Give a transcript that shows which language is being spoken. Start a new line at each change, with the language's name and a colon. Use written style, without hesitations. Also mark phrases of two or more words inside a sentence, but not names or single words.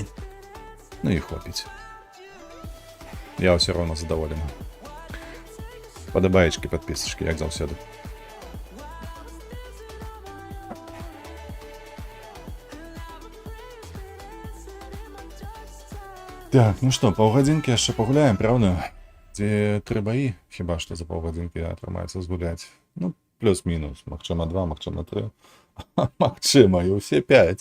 Ukrainian: Ну і хлопець. Я все одно задоволений. Подобаєчки, підписочки, як завсюди. Так, ну що,
Belarusian: паўгадзінкі яшчэ пагуляем, правда? Ці 3 баі, хіба што за паўгадзінкі атрымаецца згуляць. Ну, плюс-мінус, магчыма 2, магчыма 3. Магчыма, і ўсе 5.